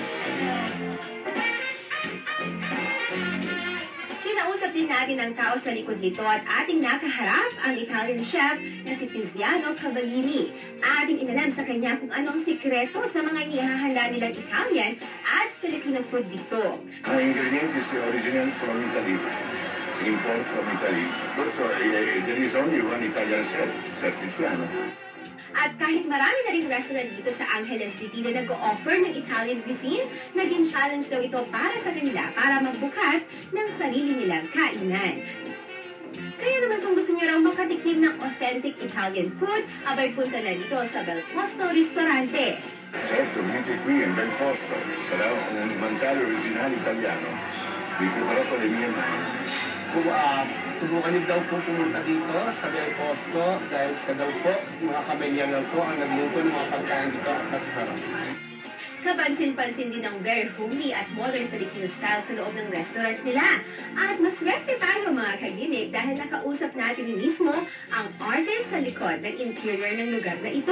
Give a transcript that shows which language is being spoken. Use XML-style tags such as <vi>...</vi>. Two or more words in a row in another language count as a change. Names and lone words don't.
<tl>Kinausap din natin ang tao sa likod nito at ating nakaharap ang</tl> <en>Italian chef</en> <tl>na si Tiziano Cavallini. Ating inalam sa kanya kung anong sikreto sa mga inihahanda nilang Italian at</tl> <en>Filipino food</en> <tl>dito.</tl> <en>Ang ingredients original from Italy. Import from Italy. Also, there is only one Italian chef, Chef Tiziano.</en> <tl>At kahit marami na ring restaurant dito sa Angeles City na nag-o-offer ng</tl> <en>Italian cuisine,</en> <tl>naging challenge daw ito para sa kanila para magbukas ng sarili nilang kainan. Kaya naman kung gusto niyo raw makatikim ng</tl> <en>authentic Italian food,</en> <tl>abay punta na dito sa Bel Posto Ristorante.</tl> <it>Certo, venite qui in Bel Posto. Sarà un mangiare originale italiano. Vi preparo con le mie mani.</it> <tl>Subukan niyo daw po pumunta dito sa Bel Posto dahil siya daw po, mga kamenya lang po ang nagluto ng mga pagkain dito at masasarap. Kapansin-pansin din ang</tl> <en>very homey</en> <tl>at</tl> <en>modern Filipino style</en> <tl>sa loob ng restaurant nila. At maswerte tayo mga kagimik dahil nakausap natin mismo ang artist sa likod ng interior ng lugar na ito.</tl>